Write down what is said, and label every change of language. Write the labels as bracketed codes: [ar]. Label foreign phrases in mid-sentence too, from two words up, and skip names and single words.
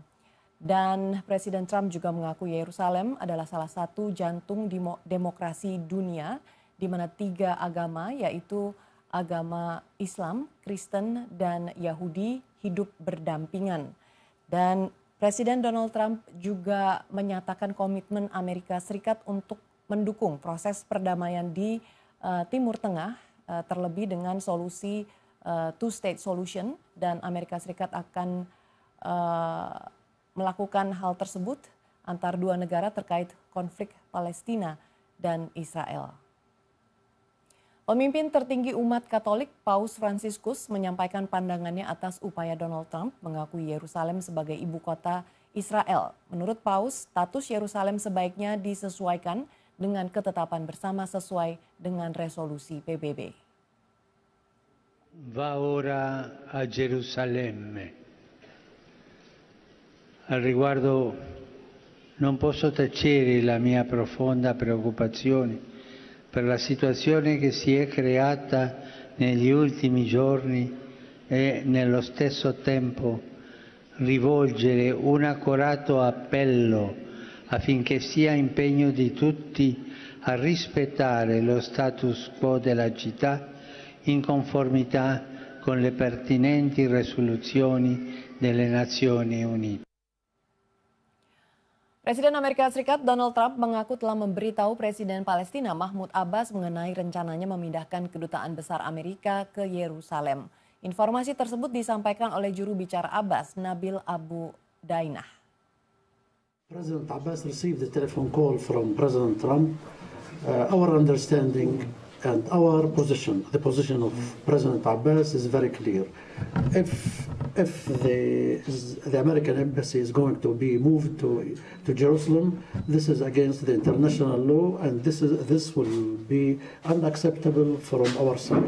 [id] Dan Presiden Trump juga mengaku Yerusalem adalah salah satu jantung demokrasi dunia di mana 3 agama yaitu agama Islam, Kristen, dan Yahudi hidup berdampingan. Dan Presiden Donald Trump juga menyatakan komitmen Amerika Serikat untuk mendukung proses perdamaian di Timur Tengah, terlebih dengan solusi [en] two-state solution, [id] dan Amerika Serikat akan melakukan hal tersebut antar 2 negara terkait konflik Palestina dan Israel. Pemimpin tertinggi umat Katolik, Paus Fransiskus, menyampaikan pandangannya atas upaya Donald Trump mengakui Yerusalem sebagai ibu kota Israel. Menurut Paus, status Yerusalem sebaiknya disesuaikan dengan ketetapan bersama sesuai dengan resolusi PBB. [it] Va ora a Gerusalemme. Al riguardo non posso tacere la mia profonda preoccupazione per la situazione che si è creata negli ultimi giorni e nello stesso tempo rivolgere un accorato appello affinché sia impegno di tutti a rispettare lo status quo della città in conformità con le pertinenti risoluzioni delle Nazioni Unite. [id] Presiden Amerika Serikat Donald Trump mengaku telah memberitahu Presiden Palestina Mahmud Abbas mengenai rencananya memindahkan kedutaan besar Amerika ke Yerusalem. Informasi tersebut disampaikan oleh juru bicara Abbas, Nabil Abu Dainah. [en] President Abbas received a telephone call from President Trump. Our understanding and our position, the position of President Abbas is very clear. If the American embassy is going to be moved to Jerusalem, this is against the international law, and this will be unacceptable from our side.